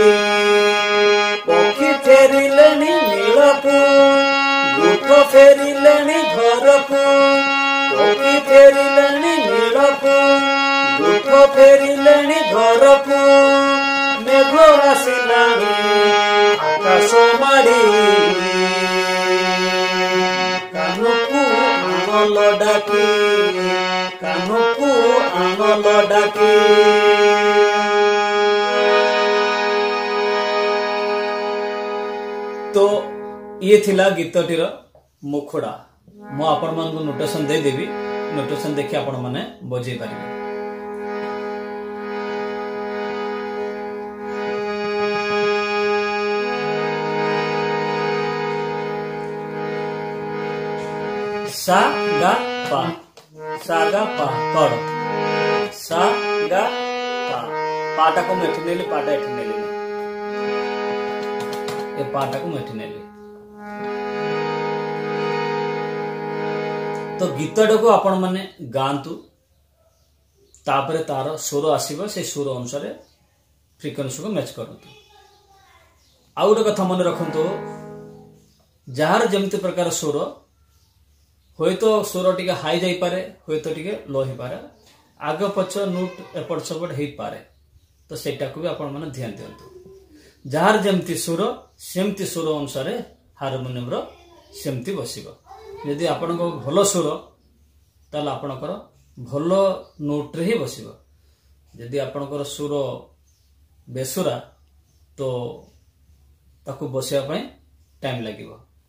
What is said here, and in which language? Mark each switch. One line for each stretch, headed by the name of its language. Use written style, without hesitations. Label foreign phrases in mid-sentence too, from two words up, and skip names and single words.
Odia: ପକ୍ଷୀ ଫେରିଲେନି ନୀଡ଼କୁ ଗୁଠ ଫେରିଲେନି ଘରକୁ ପକ୍ଷୀ ଫେରିଲେନି ନୀଡ଼କୁ ଦୁଃଖ ଫେରିଲେନି ଘରକୁ ମେଘ ଆସିଲାନି ଆକାଶ ମାଡ଼ି କାହିଁକି ଆଣିଲ ଡାକି କାହିଁକି ଆଣିଲ ଡାକି कानुकु आणलो डाकी। ତ ଏ ଥିଲା ଗୀତଟିର ମୁଖଡ଼ା ମୁଁ ଆପଣ ମାନଙ୍କୁ ନୋଟେସନ ଦେଇ ଦେବି ନୋଟେସନ ଦେଖି ଆପଣ ମାନେ ବଜାଇ ପାରିବେ। ସା ଗା ପା କଡ଼ ସା ଗା ପା ପାଟା କୋ ମେଠି ନେଲି ପାଟା ଏଠି ନେଲି ଏ ପାଟା କୋ ମେଠି ନେଲି। ତ ଗୀତଟା କୁ ଆପଣ ମାନେ ଗାଆନ୍ତୁ ତାପରେ ତାର ସୁର ଆସିବ ସେ ସୁର ଅନୁସାରେ ଫ୍ରିକ୍ୱେନ୍ସି କୁ ମ୍ୟାଚ କରନ୍ତୁ। ଆଉ ଗୋଟେ କଥା ମନେ ରଖନ୍ତୁ ଯାର ଯେମିତି ପ୍ରକାର ସୁର ହୁଏ ତ ସୁର ଟିକେ ହାଇ ଯାଇ ପାରେ ହୁଏ ତ ଟିକେ ଲୋ ହୋଇ ପାରେ ଆଗ ପଛ ନୋଟ ଏପଟ ସେପଟ ହୋଇ ପାରେ। ତ ସେଟା କୁ ଭି ଆପଣ ମାନେ ଧ୍ୟାନ ଦିଅନ୍ତୁ ଯାର ଯେମିତି ସୁର ସେମିତି ସୁର ଅନୁସାରେ ହାରମୋନିୟମ ରେ ସେମିତି ବସିବ। ଯଦି ଆପଣ କୁ ଭଲ ସୁର ତାଳ ଆପଣଙ୍କର ଭଲ ନୋଟ ରେ ହିଁ ବସିବ। ଯଦି ଆପଣଙ୍କର ସୁର ବେସୁରା ତ ତାକୁ ବସିବା ପାଇଁ ଟାଇମ ଲାଗିବ।